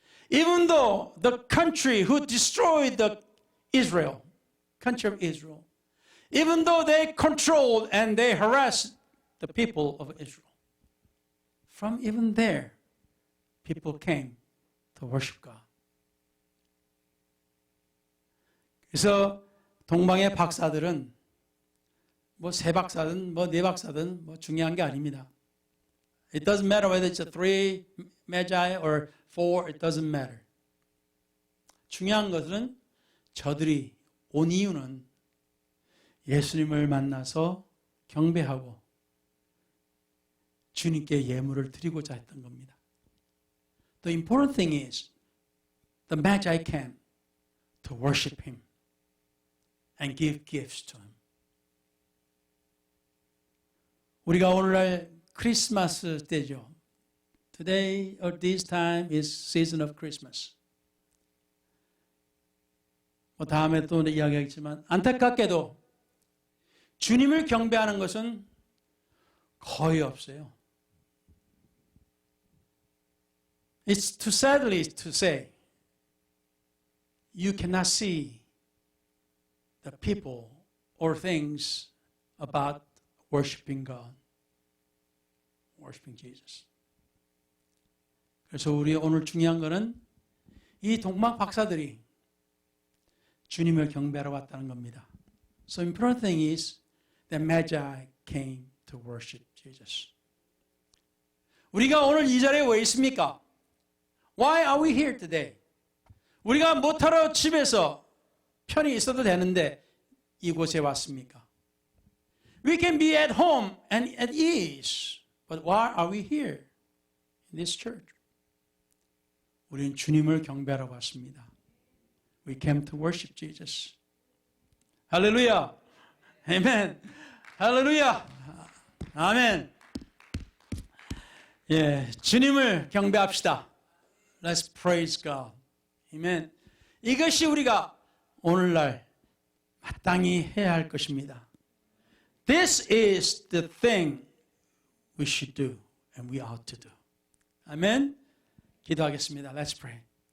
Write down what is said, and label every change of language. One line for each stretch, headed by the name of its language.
English: Even though the country who destroyed the Israel, country of Israel, even though they controlled and they harassed the people of Israel, from even there, people came to worship God.
Korean: 그래서 동방의 박사들은 뭐 세 박사든 뭐 네 박사든 뭐 중요한 게 아닙니다.
English: It doesn't matter whether it's a 3 magi or 4, it doesn't matter.
Korean: 중요한 것은 저들이 온 이유는 예수님을 만나서 경배하고 주님께 예물을 드리고자 했던 겁니다.
English: The important thing is the magi came to worship Him and give gifts to Him.
Korean: 우리가 오늘날 크리스마스 때죠.
English: Today or this time is season of Christmas.
Korean: 뭐 다음에 또 이야기하겠지만 안타깝게도 주님을 경배하는 것은 거의 없어요.
English: It's too sadly to say you cannot see the people or things about worshiping God, worshiping Jesus.
Korean: 그래서 우리 오늘 중요한 것은 이 동방 박사들이 주님을 경배하러 왔다는 겁니다.
English: So important thing is that Magi came to worship Jesus.
Korean: 우리가 오늘 이 자리에 왜 있습니까?
English: Why are we here today?
Korean: 우리가 못하러 집에서 편히 있어도 되는데 이곳에 왔습니까?
English: We can be at home and at ease. But why are we here in this church?
Korean: 우리는 주님을 경배하러 왔습니다.
English: We came to worship Jesus.
Korean: 할렐루야. 아멘. 할렐루야. 아멘. 예, 주님을 경배합시다.
English: Let's praise God.
Korean: 아멘. 이것이 우리가 오늘날 마땅히 해야 할 것입니다.
English: This is the thing we should do and we ought to do.
Korean: 아멘. 기도하겠습니다.
English: Let's pray.